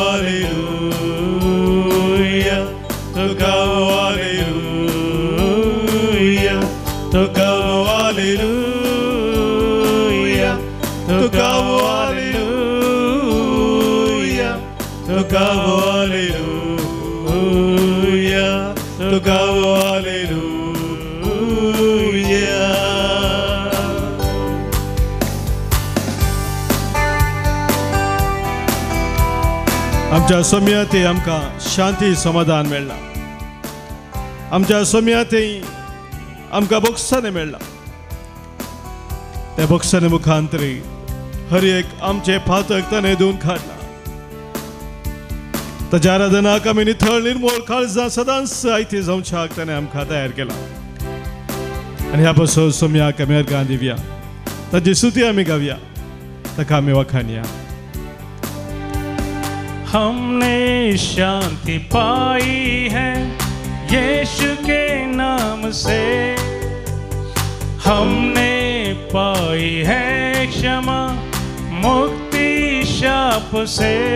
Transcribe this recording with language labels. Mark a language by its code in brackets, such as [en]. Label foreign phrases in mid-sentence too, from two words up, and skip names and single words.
[hi] हालेलुया, तो गाओ हालेलुया, तो गाओ हालेलुया, तो गाओ हालेलुया, तो गाओ हालेलुया, तो गाओ हालेलुया. [kok] आमच्या सोम्यात आमकां शांती समाधान मेळ्ळां. आमच्या सोम्यात आमकां बक्षाने मेळ्ळां. त्या बक्षाने मुखांतर हर एक आमचे फातक ताणें धुवन काडला. ताच्या आराधनाक आमी नितळ निर्मळ काळजां सदांच आयती जावच्याक ताणें आमकां तयार केला. आणि ह्या पासून सोम्याक आमी अर्गां दिवया, ताची स्तुती आमी गावया, ताका आमी वखाणया. [hi] हमने शांति पाई है यीशु के नाम से, हमने पाई है क्षमा मुक्ति शाप से.